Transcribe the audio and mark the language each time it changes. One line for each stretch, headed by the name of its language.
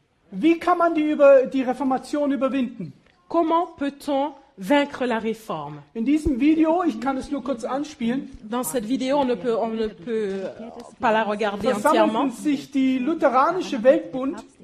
German: Wie kann man die Reformation überwinden?
French: Comment peut-on vaincre la réforme?
German: In diesem Video, ich kann es nur kurz anspielen,
French: Dans cette vidéo, on ne peut pas la regarder entièrement.
German: versammelten sich die lutheranische Weltbund